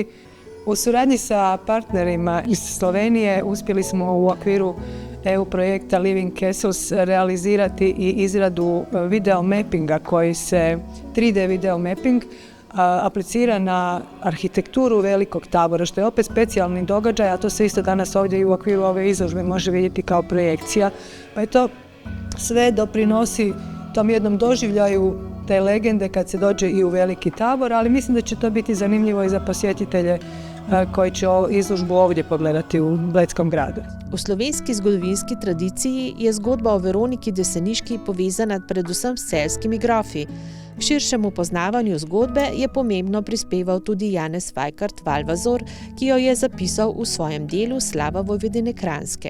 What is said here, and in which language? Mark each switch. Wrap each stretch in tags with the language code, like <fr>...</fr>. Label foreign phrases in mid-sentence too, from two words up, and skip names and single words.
<hr>U suradnji sa partnerima iz Slovenije uspjeli smo u okviru EU projekta Living Castles realizirati i izradu</hr> <en>video mappinga</en> <hr>koji se</hr> <en>3D video mapping</en> <hr>aplicira na arhitekturu Velikog Tabora, što je opet specijalni događaj, a to se isto danas ovdje i u okviru ove izložbe može vidjeti kao projekcija. Pa je to sve doprinosi tom jednom doživljaju te legende kad se dođe i u Veliki Tabor, ali mislim da će to biti zanimljivo i za posjetitelje koji će izložbu ovdje pogledati u Bledskom gradu.</hr> <sl>V slovenski zgodovinski tradiciji je zgodba o Veroniki Deseniški povezana predvsem s celjskimi grofi. K širšemu poznavanju zgodbe je pomembno prispeval tudi Janez Vajkard Valvazor, ki jo je zapisal v svojem delu Slava Vojvodine Kranjske.</sl>